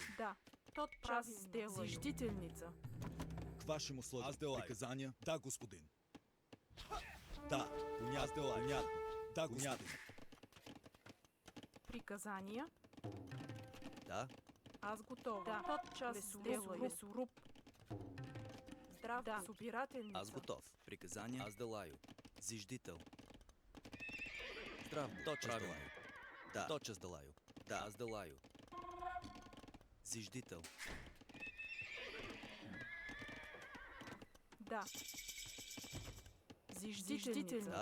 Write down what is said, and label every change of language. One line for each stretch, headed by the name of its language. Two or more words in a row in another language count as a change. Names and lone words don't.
Russian: Да. Тот час сделаю. Зиждителница. К вашим услугам. Аз делаю. Приказания. Да, господин. Да. Понятно. Аз делаю. Понятно. Да, господин. Приказания. Да, Аз готова. Да. Тот час сделаю. Лесоруб. Здрав. Да. Собирателница. аз готов. Приказания. Аз делаю. Зиждител. Здрав. Тотчас делаю. Да, тотчас делаю. Да, аз делаю. Зиждител. Да. Зиждителница.